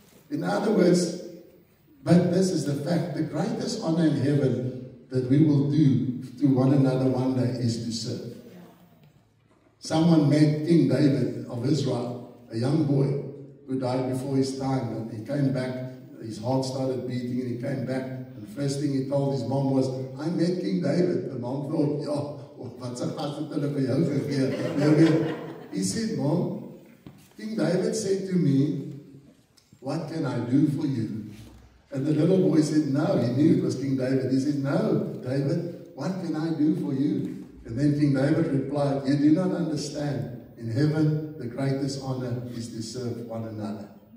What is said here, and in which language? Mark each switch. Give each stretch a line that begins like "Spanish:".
English: In other words, but this is the fact, the greatest honor in heaven that we will do to one another one day is to serve. Someone met King David of Israel, a young boy who died before his time, and he came back, his heart started beating, and he came back, and the first thing he told his mom was, I met King David.
Afrikaans: The mom thought, wat se gas het hulle vir jou gegee?
English: He said, Mom, King David said to me, what can I do for you? And the little boy said, no, he knew it was King David. He said, no, David, what can I do for you? And then King David replied, you do not understand. In heaven, the greatest honor is to serve one another.